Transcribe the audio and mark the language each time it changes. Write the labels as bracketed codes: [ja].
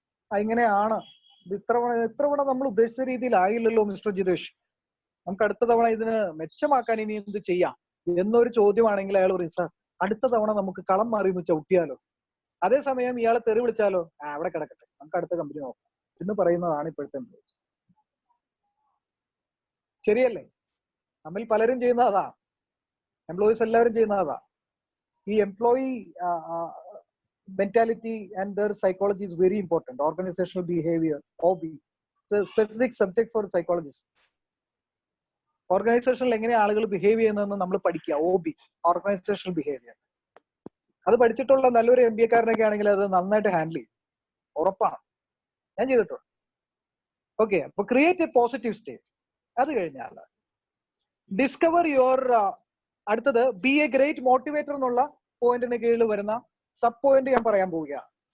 [ml] ഇങ്ങനെയാണ്, ഇത് ഇത്തവണ നമ്മൾ ഉദ്ദേശിച്ച രീതിയിലായില്ലല്ലോ മിസ്റ്റർ ജിതേഷ്, നമുക്ക് അടുത്ത തവണ ഇതിന് മെച്ചമാക്കാൻ ഇനി എന്ത് ചെയ്യാം എന്നൊരു ചോദ്യമാണെങ്കിൽ അയാൾ പറയും, സാർ അടുത്ത തവണ നമുക്ക് കളം മാറി എന്ന് ചവിട്ടിയാലോ. അതേസമയം ഇയാളെ തെറി വിളിച്ചാലോ, അവിടെ കിടക്കട്ടെ, നമുക്ക് അടുത്ത കമ്പനി നോക്കാം എന്ന് പറയുന്നതാണ് ഇപ്പോഴത്തെ എംപ്ലോയീസ്. ശരിയല്ലേ? നമ്മിൽ പലരും ചെയ്യുന്ന അതാ, എംപ്ലോയീസ് എല്ലാവരും ചെയ്യുന്ന അതാ. [en] ഈ employee mentality and their psychology is very important. Organizational behavior, OB, it's a specific subject for psychologists. [ml] ഓർഗനൈസേഷനിൽ എങ്ങനെ ആളുകൾ ബിഹേവ് ചെയ്യുന്നതെന്ന് നമ്മൾ പഠിക്കുക. OB, organisational behaviour. അത് പഠിച്ചിട്ടുള്ള നല്ലൊരു MBA കാരനൊക്കെ ആണെങ്കിൽ അത് നന്നായിട്ട് ഹാൻഡിൽ ചെയ്യും, ഉറപ്പാണ്. ഞാൻ ചെയ്തിട്ടുണ്ട്. ഓക്കെ, അപ്പൊ [en] Create a positive state. [ml] അത് കഴിഞ്ഞാൽ ഡിസ്കവർ യുവർ, അടുത്തത് [en] be a great motivator [ml] എന്നുള്ള പോയിന്റിന് കീഴിൽ വരുന്ന സബ് പോയിന്റ് ഞാൻ പറയാൻ പോവുകയാണ്.